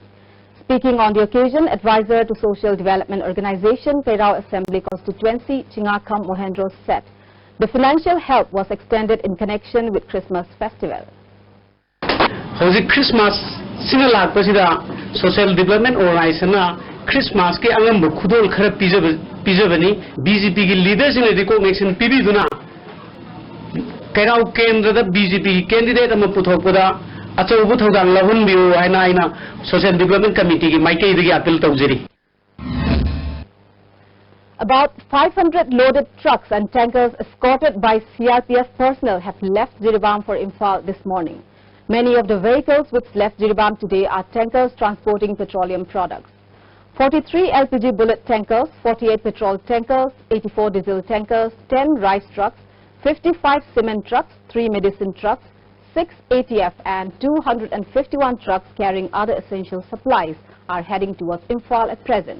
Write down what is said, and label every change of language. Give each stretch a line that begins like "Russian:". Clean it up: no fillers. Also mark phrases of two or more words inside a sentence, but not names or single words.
English: Speaking on the occasion, advisor to Social Development Organization Kairao Assembly constituency Chingakam Mohendro said the financial help was extended in connection with Christmas festival.
Manipuri: Christmas sinala pasida Social Development Organization Christmas ke angam khudol khara pijabani BJP ki
English: leaders in recognition
Manipuri: pibiduna Kairao kendra da BJP candidate ama puthokpada achau buthodang lahun biu aina Social Development Committee ki maikei dagi appeal tawjeri.
English: About 500 loaded trucks and tankers escorted by CRPF personnel have left Jiribam for Imphal this morning. Many of the vehicles which left Jiribam today are tankers transporting petroleum products. 43 LPG bullet tankers, 48 petrol tankers, 84 diesel tankers, 10 rice trucks, 55 cement trucks, 3 medicine trucks, 6 ATF and 251 trucks carrying other essential supplies are heading towards Imphal at present.